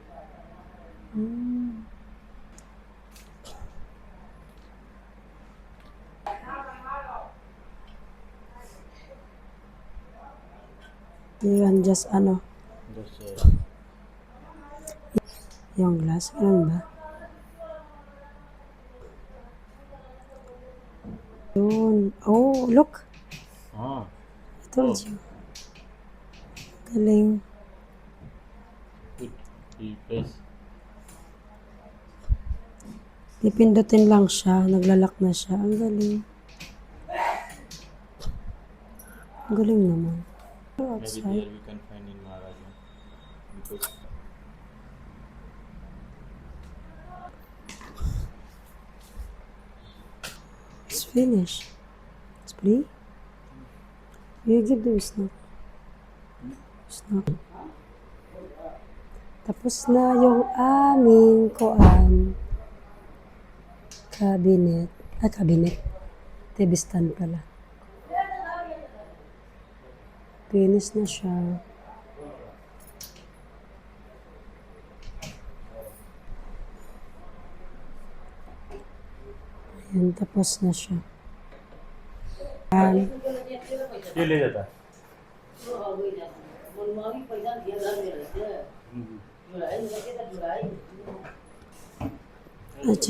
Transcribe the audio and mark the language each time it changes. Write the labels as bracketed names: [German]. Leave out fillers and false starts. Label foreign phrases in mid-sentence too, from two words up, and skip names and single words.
[Filipino] Yun, just ano, yung glass. Ganun ba? Yun. [English] Oh, look. Ah, I told you. [Filipino] Galing. i-press. Pipindutin lang siya. Naglalak na siya. Ang galing. Ang galing naman. [English] Maybe there we can find in Maharaja. Because It's finished. It's play. You give the snack. Snack. [Filipino] Tapos na yung aming kuan. [English] Cabinet. Cabinet. TV stand pala. [Filipino] Finish na siya. Ayan, tapos na siya. Ayan. [Hindi] ये ले जाता है [English] Check.